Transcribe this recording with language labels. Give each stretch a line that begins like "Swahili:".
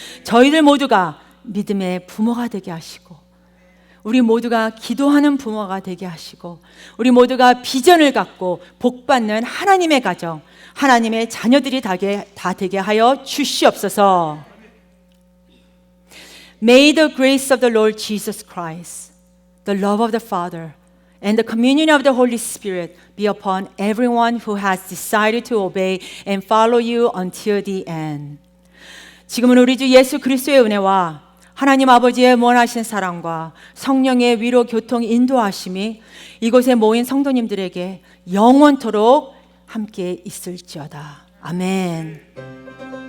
Korean: 저희들 모두가 믿음의 부모가 되게 하시고, 우리 모두가 기도하는 부모가 되게 하시고, 우리 모두가 비전을 갖고 복받는 하나님의 가정, 하나님의 자녀들이 다 되게 하여 주시옵소서.
English: May the grace of the Lord Jesus Christ, the love of the Father, and the communion of the Holy Spirit be upon everyone who has decided to obey and follow you until the end.
Korean: 지금은 우리 주 예수 그리스도의 은혜와 하나님 아버지의 무한하신 사랑과 성령의 위로 교통 인도하심이 이곳에 모인 성도님들에게 영원토록 함께 있을지어다. 아멘.